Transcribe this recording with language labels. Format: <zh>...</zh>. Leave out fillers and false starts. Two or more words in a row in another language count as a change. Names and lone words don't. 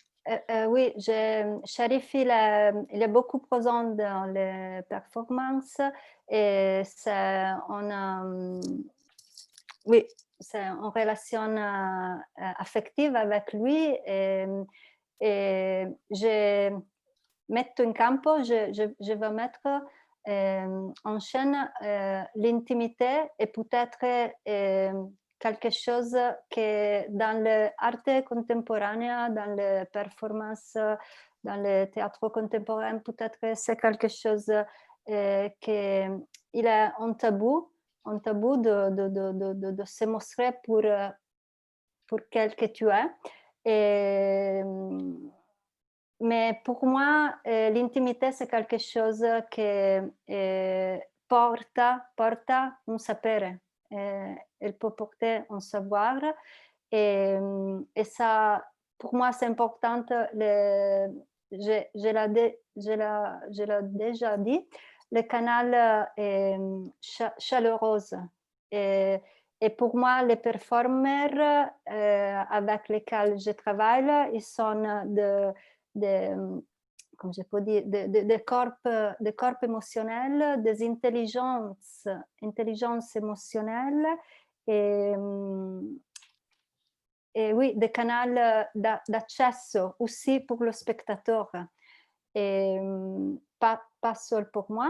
<fr>Oui, Sharif, il est beaucoup présent dans les performances et oui, c'est en relation affective avec lui et je</fr> <it>metto in campo,</it> <fr>je vais mettre en scène l'intimité et peut-être quelque chose que dans l'art contemporain, dans les performances, dans le théâtre contemporain, peut-être c'est quelque chose qu'il est un tabou de se montrer pour quel que tu es. Et, mais pour moi, l'intimité, c'est quelque chose qui</fr> <it>porta un sapere.</it> <fr>Elle peut porter un savoir. Et ça, pour moi, c'est important. Je l'ai déjà dit, le canal est chaleureux. Et pour moi, les performeurs avec lesquels je travaille, ils sont comme je peux dire, des corps émotionnels, des intelligences émotionnelles et oui, des canaux d'accès aussi pour le spectateur, et pas seul pour moi.</fr>